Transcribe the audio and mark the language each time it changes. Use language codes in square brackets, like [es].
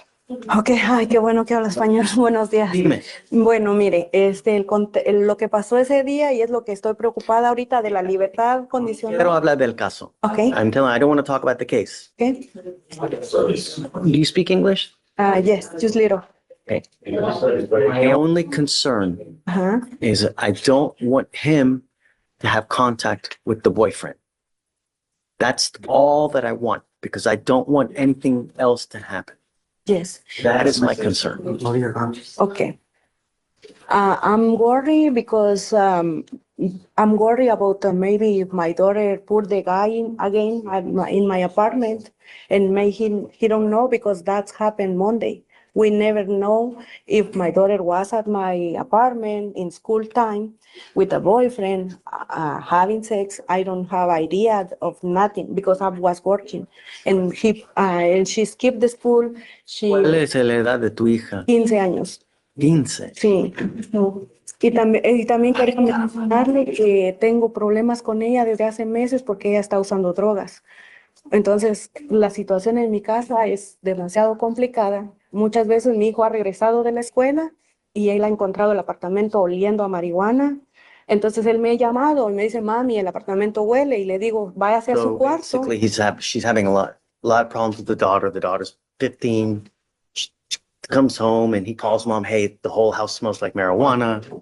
[es] Ok, ay, qué bueno que habla español. Buenos días. Dime. Bueno, mire, lo que pasó ese día y es lo que estoy preocupada ahorita de la libertad Quiero condicional. hablar del caso. Ok, [en] I don't want to talk about the case. ok. Do you speak English? Yes, just little. Okay. My only concern Ajá. is I don't want him to have contact with the boyfriend. That's all that I want because I don't want anything else to happen. Yes. That is my concern. Okay. I'm worried because I'm worried about maybe if my daughter put the guy in again in my apartment and make he don't know because that's happened Monday. We never know if my daughter was at my apartment in school time with a boyfriend having sex. I don't have idea of nothing because I was working and she skipped the school. [es] ¿Cuál es la edad de tu hija? 15 años. 15. Sí. No. Y también quería mencionarle que tengo problemas con ella desde hace meses porque ella está usando drogas. Entonces, la situación en mi casa es demasiado complicada. Muchas veces mi hijo ha regresado de la escuela y él ha encontrado el apartamento oliendo a marihuana. Entonces, él me ha llamado y me dice, mami, el apartamento huele. Y le digo, váyase a su [en] So [es] cuarto. [en] basically, she's having a lot of problems with the daughter. The daughter's 15. She comes home and he calls mom, hey, the whole house smells like marijuana.